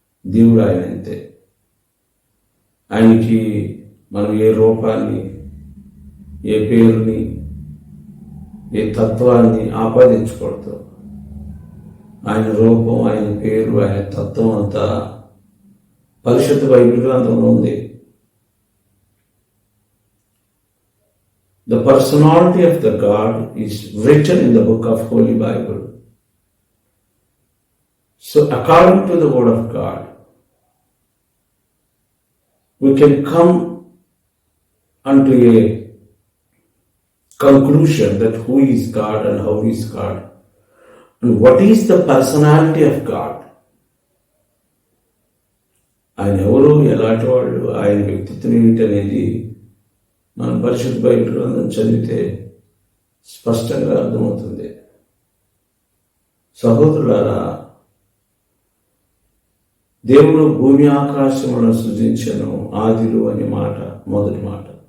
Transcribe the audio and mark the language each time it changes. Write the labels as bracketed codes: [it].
[te] దేవుడు ఆయన అంతే. ఆయనకి మనం ఏ రూపాన్ని, ఏ పేరుని, ఏ తత్వాన్ని ఆపాదించకూడదు. ఆయన రూపం, ఆయన పేరు, ఆయన తత్వం అంతా పరిశుద్ధ బైబిల్ గ్రంథంలో ఉంది. [en] The personality of the God is written in the book of Holy Bible. So according to the word of God, we can come unto a conclusion that who is God and how is God and what is the personality of God. [te] ఆయన ఎవరు, ఎలాంటి వాళ్ళు, ఆయన వ్యక్తిత్వం ఏమిటనేది మనం పరిశుద్ధ Bible గ్రంథం చదివితే స్పష్టంగా అర్థమవుతుంది. సహోదరులారా, దేవుడు భూమి ఆకాశములను సృజించెను ఆదిలో అనే మాట మొదటి మాట.